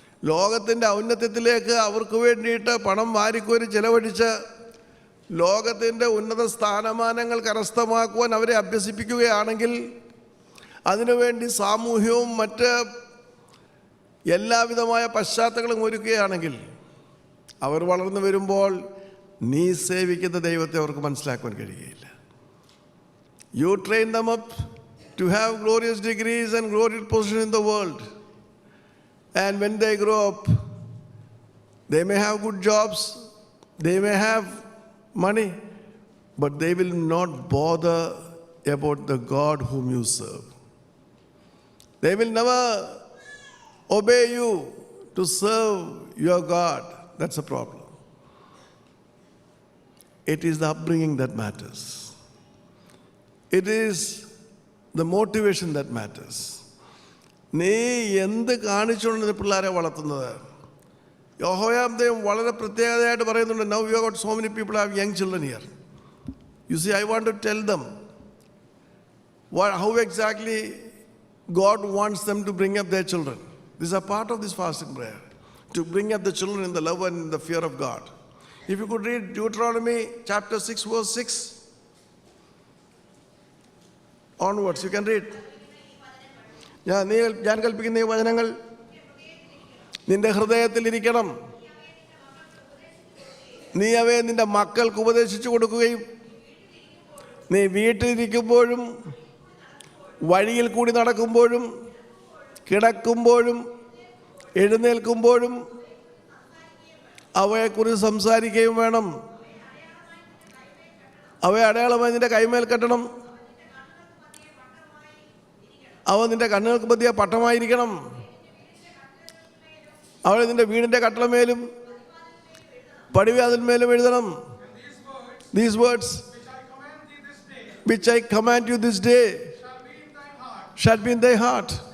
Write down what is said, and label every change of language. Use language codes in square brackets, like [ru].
[ml] ലോകത്തിൻ്റെ ഔന്നത്യത്തിലേക്ക് അവർക്ക് വേണ്ടിയിട്ട് പണം വാരിക്കോരി ചെലവഴിച്ച് ലോകത്തിൻ്റെ ഉന്നത സ്ഥാനമാനങ്ങൾ കരസ്ഥമാക്കുവാൻ അവരെ അഭ്യസിപ്പിക്കുകയാണെങ്കിൽ, അതിനുവേണ്ടി സാമൂഹ്യവും മറ്റ് എല്ലാവിധമായ പശ്ചാത്തലങ്ങളും ഒരുക്കുകയാണെങ്കിൽ, അവർ വളർന്നു വരുമ്പോൾ നീ സേവിക്കുന്ന ദൈവത്തെ അവർക്ക് മനസ്സിലാക്കുവാൻ കഴിയുകയില്ല. [en] You train them up to have glorious degrees and glorious position in the world. And when they grow up, they may have good jobs, they may have money, but they will not bother about the God whom you serve. They will never obey you to serve your God. That's a problem. It is the upbringing that matters. It is the motivation that matters. [ml] നീ എന്ത് കാണിച്ചുകൊണ്ട് പിള്ളേരെ വളർത്തുന്നത്? യഹോവയാം ദൈവം വളരെ പ്രത്യേകതയായിട്ട് പറയുന്നുണ്ട്. [en] Now we have got so many people have young children here. You see, I want to tell them how exactly God wants them to bring up their children. This is a part of this fasting prayer, to bring up the children in the love and in the fear of God. If you could read Deuteronomy chapter 6 verse 6 onwards, you can read. [ml] ഞാൻ കൽപ്പിക്കുന്ന ഈ വചനങ്ങൾ നിന്റെ ഹൃദയത്തിൽ ഇരിക്കണം. നീ അവയെ നിന്റെ മക്കൾക്ക് ഉപദേശിച്ചു കൊടുക്കുകയും നീ വീട്ടിലിരിക്കുമ്പോഴും വഴിയിൽ കൂടി നടക്കുമ്പോഴും കിടക്കുമ്പോഴും എഴുന്നേൽക്കുമ്പോഴും അവയെക്കുറിച്ച് സംസാരിക്കുകയും വേണം. അവയെ അടയാളമായി നിന്റെ കൈമേൽ കെട്ടണം. അവ നിന്റെ കണ്ണുകൾക്ക് മധ്യേ പട്ടമായിരിക്കണം. അവളെ നിന്റെ വീടിൻ്റെ കട്ടളമേലും പടിവാതിന്മേലും എഴുതണം. [en] These words which I command you this day shall be in thy heart,